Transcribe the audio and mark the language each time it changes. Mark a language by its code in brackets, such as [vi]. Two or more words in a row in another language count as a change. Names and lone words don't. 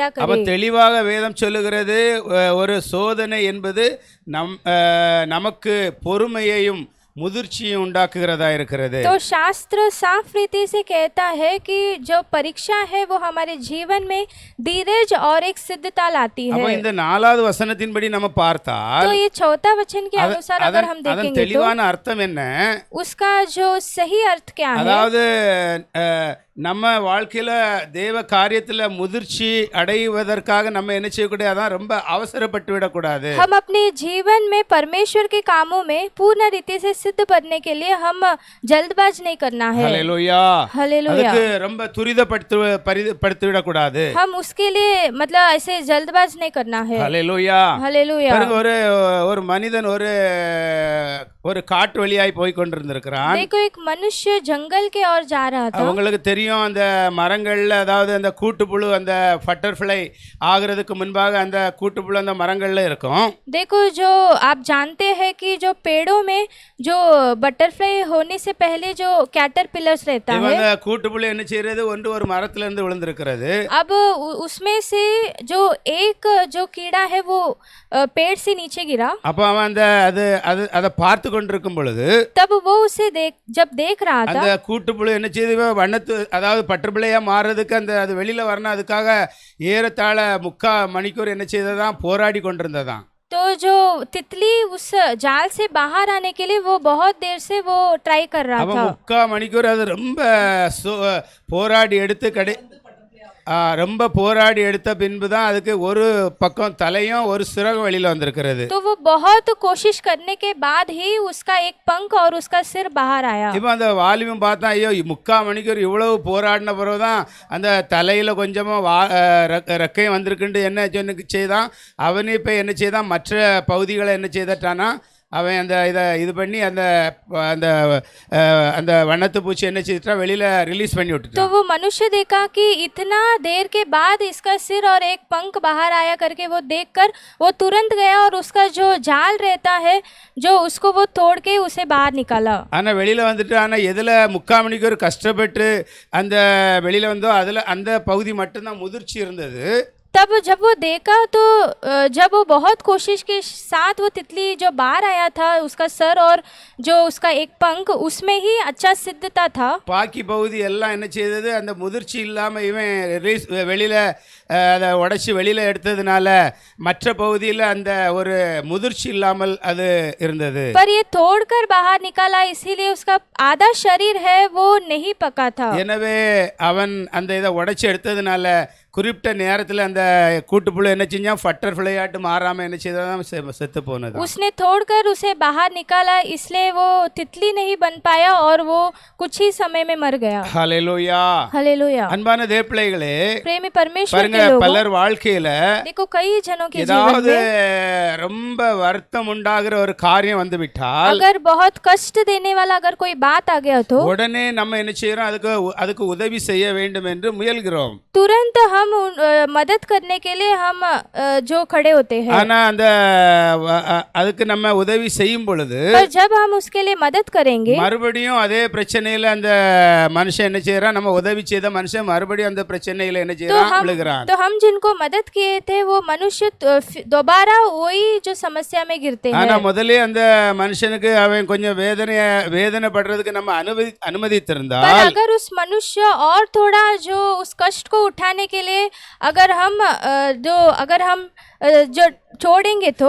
[ta] அப்ப [hi] करे। [ta] தெளிவாக வேதம் சொல்லுகிறது, ஒரு சோதனை என்பது நமக்கு பொறுமையையும் முதிர்ச்சியும் உண்டாக்குகிறதா இருக்கிறது. [hi] तो शास्त्र साफ रीति से कहता है कि जो परीक्षा है वो हमारे जीवन में धीरज और एक सिद्धता लाती [ta] அப்ப [hi] है। [ta] இந்த 4வது வசனத்தின்படி நம்ம பார்த்தால் [hi] तो ये 4था वचन के अनुसार अगर हम [ta] அதன் [hi] देखेंगे तो [ta] தெளிவான அர்த்தம் என்ன? [hi] उसका जो सही अर्थ क्या है, [ta] அதாவது நம்ம வாழ்க்கையில தேவ காரியத்துல முதிர்ச்சி அடைவதற்காக நம்ம என்ன செய்யக்கூடாது, அதான் ரொம்ப அவசரப்பட்டு விடக்கூடாது. [hi] हम अपने जीवन में परमेश्वर के कामों में पूर्ण रीति से सिद्ध बनने के लिए हम जल्दबाज नहीं करना है। [ta] ஹல்லேலூயா. [hi] हालेलुया। [ta] அதுக்கு ரொம்ப துரிதப்படுத்தி விடக்கூடாது. [hi] हम उसके लिए मतलब ऐसे जल्दबाज नहीं करना है। [ta] ஹல்லேலூயா. [hi] हालेलुया। [ta] பாருங்க, ஒரு மனிதன் ஒரு காட்டு வழியாய் போய் கொண்டிருந்திருக்கிறான். [hi] देखो एक मनुष्य जंगल के ओर जा रहा था। [ta] உங்களுக்கு தெரியும், அந்த மரங்கள்ல, அதாவது அந்த கூட்டுப்புழு, அந்த பட்டர்ஃப்ளை ஆகிறதுக்கு முன்பாக அந்த கூட்டுப்புழு அந்த மரங்கள்ல இருக்கும். [hi] देखो जो आप जानते हैं कि जो पेड़ों में जो बटरफ्लाई होने से पहले जो कैटरपिलर्स रहता है, [ta] இவங்க கூட்டுப்புழு என்ன செய்யறது, ஒரு மரத்துல இருந்து விழுந்திருக்கிறது. [hi] अब उसमें से जो एक जो कीड़ा है वो पेड़ से नीचे गिरा। [ta] அப்ப அவன் அதை பார்த்து கொண்டிருக்கும் பொழுது [hi] तब वो उसे जब देख रहा था, [ta] அந்த கூட்டுப்புழு என்ன செய்து வண்ணத்து, அதாவது பட்டர்ஃப்ளையா மாறுறதுக்கு அது வெளியில வரணும், அதுக்காக ஏறத்தாழ 3/4 மணிக்கூர் என்ன செய்ததான், போராடி கொண்டிருந்ததான். [hi] तो जो तितली उस जाल से बाहर आने के लिए वो बहुत देर से वो ट्राई कर रहा [ta] அவன் [hi] था। [ta] 3/4 மணிக்கூர் அது ரொம்ப போராடி எடுத்து ரொம்ப போராடி எடுத்த பின்பு தான் அதுக்கு ஒரு பக்கம் தலையும் ஒரு சிறகும் வெளியில வந்திருக்கிறது. [hi] तो वो बहुत कोशिश करने के बाद ही उसका एक पंख और उसका सिर बाहर आया। [ta] இப்போ அந்த வாலிபன் பார்த்தா, ஐயோ 3/4 மணிக்கூர் இவ்வளவு போராடின பிறகுதான் அந்த தலையில கொஞ்சமா ரெக்கையும் வந்திருக்குன்னு என்ன செய்தான், அவனே இப்போ என்ன செய்தான், மற்ற பகுதிகளை என்ன செய்தட்டானா, அவன் இது பண்ணி அந்த வண்ணத்து பூச்சி என்ன செய்தா, வெளியில ரிலீஸ் பண்ணி விட்டுட்டான். [hi] तो वो मनुष्य देखा कि इतना देर के बाद इसका सिर और एक पंख बाहर आया करके वो देखकर वो तुरंत गया और उसका जो जाल रहता है जो उसको वो तोड़ के उसे बाहर निकाला। [ta] ஆனா வெளியில வந்துட்டு, ஆனா எதுல 3/4 மணிக்கூர் கஷ்டப்பட்டு அந்த வெளியில வந்தோ அதுல அந்த பகுதி மட்டும்தான் முதிர்ச்சி இருந்தது. [hi] तब जब वो देखा तो जब वो बहुत कोशिश के साथ वो तितली जो बाहर आया था, उसका सर और जो उसका एक पंख, उसमें ही अच्छा सिद्धता था। [ta] பாக்கி பகுதி எல்லாம் என்ன செய்தது, அந்த முதிர்ச்சி இல்லாம இவன் வெளியில அதை உடைச்சி வெளியில எடுத்ததுனால மற்ற பகுதியில் அந்த ஒரு முதிர்ச்சி இல்லாமல் அது இருந்தது. [hi] पर ये तोड़कर बाहर निकाला, इसीलिए उसका आधा शरीर है वो नहीं पका था। [ta] எனவே அவன் அந்த இதை உடைச்சி எடுத்ததுனால குறிப்பிட்ட நேரத்தில் அந்த கூட்டுப்புழு என்ன செஞ்சால் பட்டர்ஃப்ளை ஆட்டு மாறாமல் என்ன செய்தான் செத்து போனது. [hi] उसने तोड़कर उसे बाहर निकाला, इसलिए वो तितली नहीं बन पाया और वो कुछ ही समय में मर गया। [ta] ஹல்லேலூயா. [hi] हालेलुया। [ta] அன்பான தேவப்பிள்ளைகளே, [hi] प्रेमी परमेश्वर [ta] பாருங்க, [hi] के लोगों, [ta] பலர் வாழ்க்கையில [hi] देखो कई जनों के जीवन [ta] ஏதாவது [hi] में [ta] ரொம்ப வருத்தம் உண்டாகிற ஒரு காரியம் வந்து விட்டால் [hi] अगर बहुत कष्ट देने वाला अगर कोई बात आ गया तो [ta] உடனே நம்ம என்ன செய்யறோம், அதுக்கு உதவி செய்ய வேண்டும் என்று முயல்கிறோம். [hi] तुरंत हम मदद करने के लिए हम जो खड़े होते हैं। [ta] ஆனா அந்த அதுக்கு நம்ம உதவி செய்யும் பொழுது [hi] पर जब हम उसके लिए मदद करेंगे, [ta] மறுபடியும் அதே பிரச்சனையில அந்த மனுஷன் என்ன செய்யறான், நம்ம உதவி செய்த மனுஷன் மறுபடியும் அந்த பிரச்சனையில என்ன செய்யறான், விழுகிறான். [hi] तो हम जिनको मदद किए थे वो मनुष्य दोबारा वही जो समस्या में गिरते हैं। [ta] ஆனா முதல்ல அந்த மனுஷனுக்கு அவன் கொஞ்சம் வேதனைப்படுறதுக்கு நம்ம அனுமதித்திருந்தால், [hi] पर अगर उस मनुष्य और थोड़ा जो उस कष्ट को उठाने के लिए अगर हम जो छोड़ेंगे तो